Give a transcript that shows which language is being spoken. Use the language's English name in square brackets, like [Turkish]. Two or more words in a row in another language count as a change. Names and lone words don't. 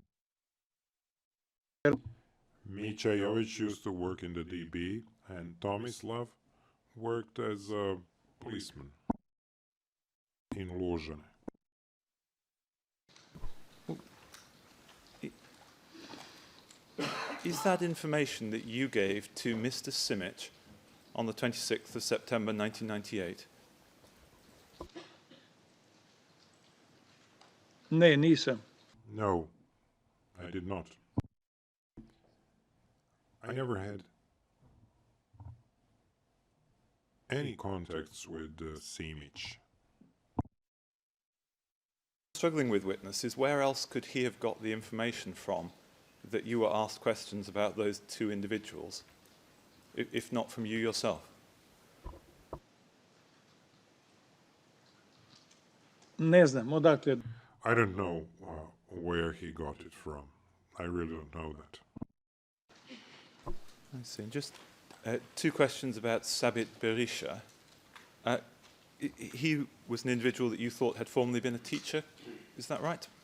[English] Micha Jovic used to work in the DB, and Tomislav worked as a policeman in Lužane. Is that information that you gave to Mr. Simic on the 26th of September 1998? [Croatian] Ne, nisam. [English] No, I did not. I never had any contacts with Simic. Struggling with witnesses, where else could he have got the information from that you were asked questions about those two individuals, if not from you yourself? [Croatian] Ne znam, odakle. [English] I don't know where he got it from. I really don't know that. I see. And just two questions about Sabit Berisha. He was an individual that you thought had formerly been a teacher, is that right?